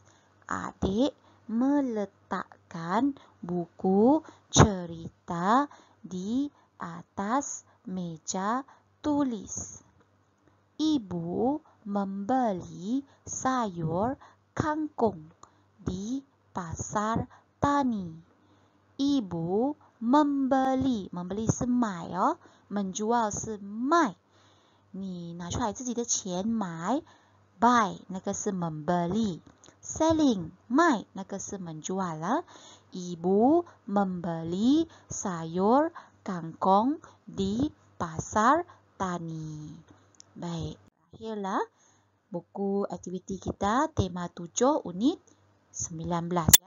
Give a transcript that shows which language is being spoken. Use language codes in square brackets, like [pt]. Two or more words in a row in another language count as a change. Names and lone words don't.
[ms] Adik meletakkan buku cerita di atas meja tulis. Ibu membeli sayur kangkung di pasar tani. Ibu membeli [zh] 是买哦， [ms] menjual [zh] 是卖。你拿出来自己的钱买 buy 那个是 membeli. Selling 卖那个是 [ms] menjual lah. Ibu membeli sayur kangkung di pasar tani. Baik, akhirlah buku aktiviti kita tema 7 unit 19 ya.